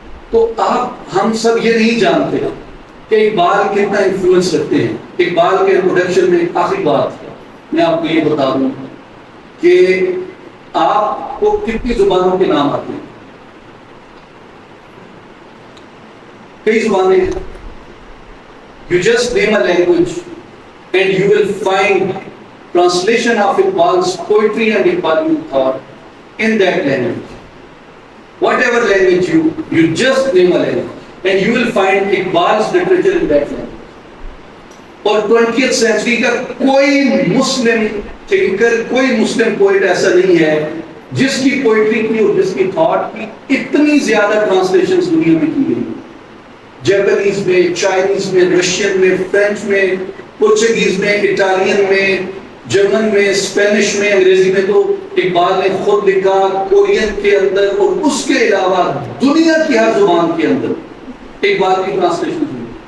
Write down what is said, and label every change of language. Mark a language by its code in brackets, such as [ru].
[ur] تو ہم سب یہ نہیں جانتے کہ اقبال کتنا انفلوئنس رکھتے ہیں. اقبال کے انٹروڈکشن میں ایک آخری بات میں آپ کو یہ بتا دوں کہ آپ کو کتنی زبانوں کے نام آتے ہیں؟ کئی زبانیں ہیں. [en] You just name a language and you will find translation of Iqbal's poetry and Iqbali thought in that language. Whatever language you just name a language and you will find Iqbal's literature in that language. [ur] اور 20th century کا کوئی مسلم thinker, کوئی مسلم poet ایسا نہیں ہے جس کی poetry کی اور جس کی تھاٹ کی اتنی زیادہ ٹرانسلیشنز دنیا میں کی گئی. جیپنیز میں، چائنیز میں، رشین میں، فرینچ میں، پرتگیز میں، اٹالین میں، جرمن میں، اسپینش میں، انگریزی میں تو اقبال نے خود لکھا، کورین کے اندر اور اس کے علاوہ دنیا کی ہر زبان کے اندر اقبال کی ٹرانسلیشن ہوئی.